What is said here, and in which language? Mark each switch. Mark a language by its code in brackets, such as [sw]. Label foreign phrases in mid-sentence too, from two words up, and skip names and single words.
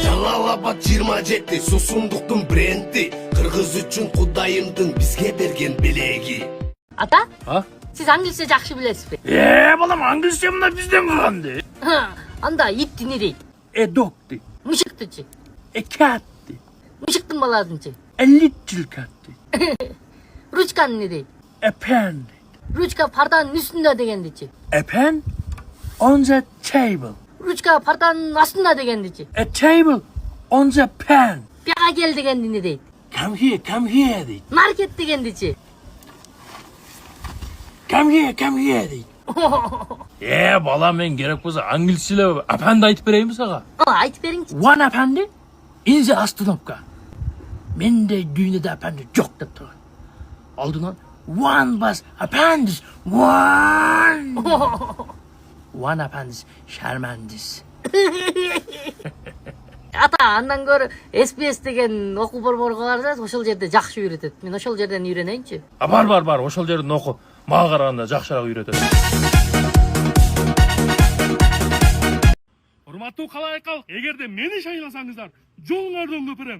[ky] Жалал-Абад 27 сусундуктун бренди, кыргыз үчүн Кудайымдын бизге берген белеги. Ата? А? Сиз англисче жакшы билесизби? Балам, англисче мына бизден калганды. Анда ит не дейт? Dog дейт. Мышыктычы? Cat дейт. Мышыктын баласынчы? [en] Little cat [ky] дейт. Ручканы не дейт? Pen дейт. Ручка парданын үстүндө дегендичи? [en] A pen on the table. [ky] Ручка парданын астында дегендичи? [en] A table on the pen. [ky] Бияга кел дегенди не дейт? [en] Come here [ky] дейт. Маркет дегендичи? [en] Come here [ky] дейт. Балам, мен керек болса англисчелеп апанды айтып берейинби сага? Айтып бериңчи. [en] One апанды in the остановка. [ky] Менде дүйнөдө апанды жок деп турган. [en] Алдынан one was appendix. One appendix Sharmandis. [ky] Ата, андан көрө SPS деген окуу борборго барсаңыз, ошол жерде жакшы үйрөтөт. Мен ошол жерден үйрөнөйүнчү. Бар, ошол жерден оку. Мага караганда жакшыраак үйрөтөт. Урматтуу калайкал, эгерде мени шайласаңыздар, жолуңарды өпөрөм.